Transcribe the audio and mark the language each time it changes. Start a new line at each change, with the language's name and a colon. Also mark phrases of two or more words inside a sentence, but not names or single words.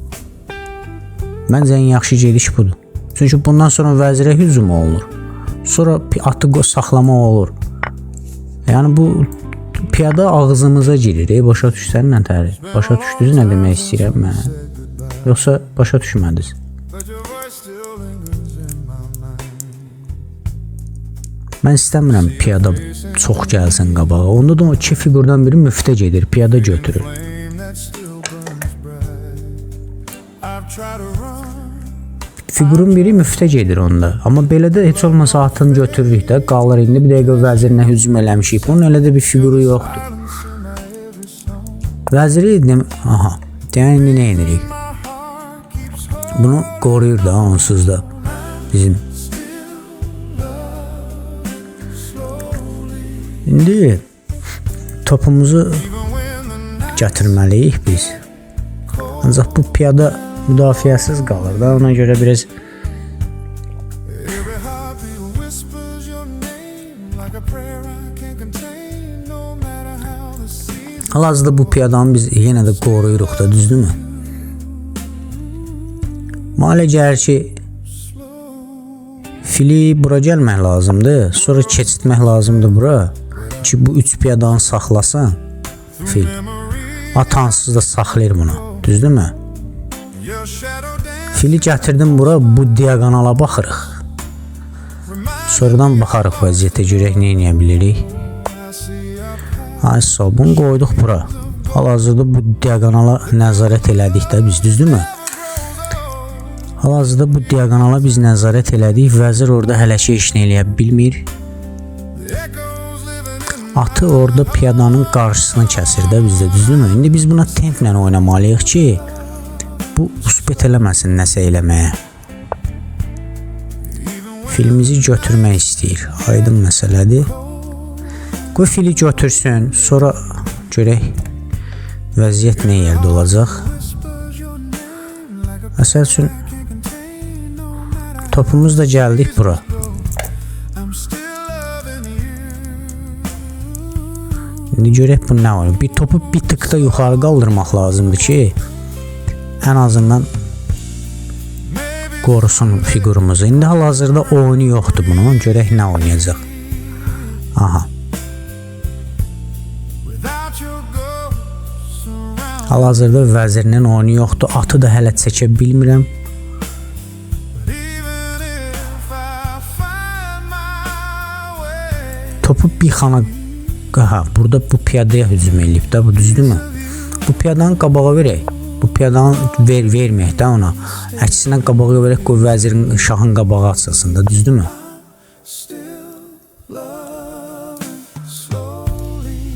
Azerbaijani: Çünki bundan sonra vəzirə hücum olunur. Sonra atı saxlama olur. Yəni bu piyada ağzımıza girir. Başa düşsən nə təri? Başa düşdünüz nə demək istəyirəm mən? Yoxsa başa düşmədiniz?
English: But your voice still lingers in my mind.
Azerbaijani: Mən istəmirəm piyada çox gəlsin qabağa. Onda da o iki figurdan biri müftə gedir, piyada götürür.
English: Flame that still burns bright. I've tried to run.
Azerbaijani: Figurun biri müftə gedir onda. Amma belə də heç olmasa atını götürürük də, qalır indi bir dəqiqə vəzirinə hücum eləmişik. Bunun elə də bir figuru yoxdur. Vəziri aha, deyən indi nə edirik? Bunu qoruyur da onsuz da bizim. İndi topumuzu gətirməliyik biz. Ancaq bu piyada müdafiəsiz qalır da, ona görə biraz
English: Every heartbeat whispers your name like a prayer I can't contain. No matter how the seas
Azerbaijani: hal-hazırda bu piyadanı biz yenə də qoruyuruq da, düzdürmü? Malə gəlir ki, fili bura gəlmək lazımdır, sonra keçitmək lazımdır bura ki, bu üç piyadanı saxlasın fil. Atansız da saxlayır bunu, düzdürmü?
English: your shadow dance.
Azerbaijani: Fili gətirdim bura, bu diagonala baxırıq. Sonradan baxarıq vəziyyətə görək nə edə bilirik. Ay sağ ol, bunu qoyduq bura. Hal-hazırda bu diagonala nəzarət elədik də biz, düzdürmü? Hal-hazırda bu diagonala biz nəzarət elədik. Vəzir orada hələ ki heç nə eləyə bilmir.
English: Echoes living in
Azerbaijani: Atı orada piyadanın qarşısını kəsir də bizdə, düzdürmü? İndi biz buna templə oynamalıyıq ki, bu usbet eləməsin nəsə eləməyə. Filimizi götürmək istəyir. Aydın məsələdir. Qoy fili götürsün, sonra görək vəziyyət nə yerdə olacaq. Məsəl üçün topumuz da gəldik bura.
English: I'm still loving you.
Azerbaijani: İndi görək bu nə olur. Bir topu bir tık da yuxarı qaldırmaq lazımdır ki, ən azından qorusun figurumuzu. İndi hal-hazırda oyunu yoxdur bunun. Görək nə oynayacaq. Aha.
English: Without your ghost around.
Azerbaijani: Hal-hazırda vəzirinin oyunu yoxdur. Atı da hələ çəkə bilmirəm.
English: Even if I find my way.
Azerbaijani: Topu bir xana... Aha, burada bu piyadaya hücum eləyib də, bu düzdürmü? Bu piyadanı qabağa verək. Bu piyadanı verməyək də ona. Əksinə qabağa verək, qoy vəzirin, şahın qabağı açılsın da, düzdürmü?
English: Still love slowly.